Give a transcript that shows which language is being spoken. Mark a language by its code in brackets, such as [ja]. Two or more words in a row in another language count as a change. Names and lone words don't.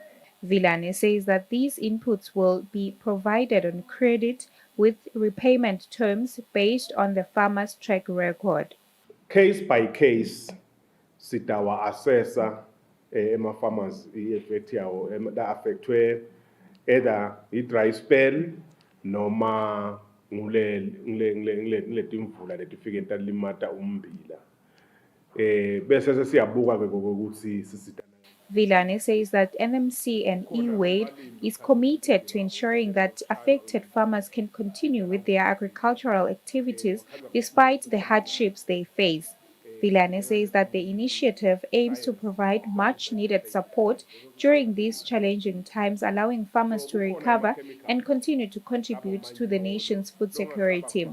[en] Vilane says that these inputs will be provided on credit with repayment terms based on the farmer's track record. Case by case, [ss] sitawa [en] assessor farmers that affected either dry spell [ss] noma ngule timvula letifike talimata umbila bese sesiyabuka ke ukuthi sisita. [en] Vilane says that NMC and eWade is committed to ensuring that affected farmers can continue with their agricultural activities despite the hardships they face. Vilane says that the initiative aims to provide much-needed support during these challenging times, allowing farmers to recover and continue to contribute to the nation's food security.